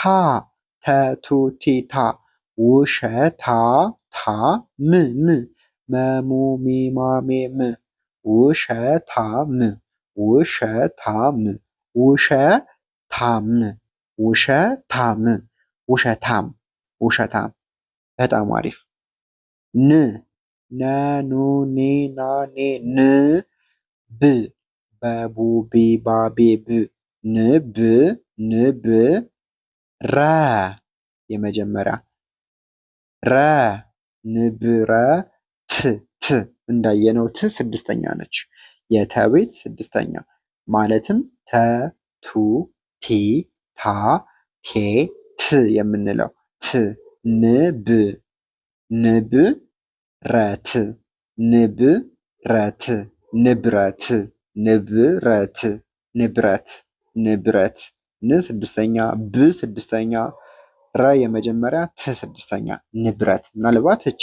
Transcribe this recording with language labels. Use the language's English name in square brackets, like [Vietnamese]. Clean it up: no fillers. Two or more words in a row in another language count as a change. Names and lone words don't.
[Amharic] ተቱ ቲ ታ ውሸታ ታ ም ም መሙ ሚማ ሜ ም ውሸታም ውሸታም ውሸታም ውሸታም ውሸታም ውሸታም። በጣም አሪፍ። ን ነኑ ኒ ና ኔ ን ብ በቡ ቢ ባ ቤ ብ ንብ ንብ ረ የመጀመሪያ ረ ንብረት ት እንዳየነው ት ስድስተኛ ነች። የተቤት ስድስተኛ ማለትም ተ ቱ ቲ ታ ቴ ት የምንለው ት ንብ ንብ ረት ንብ ረት ንብረት ንብረት ንብረት ንብረት ን ስድስተኛ ብ ስድስተኛ ረ የመጀመሪያ ት ስድስተኛ ንብረት። ምናልባት እች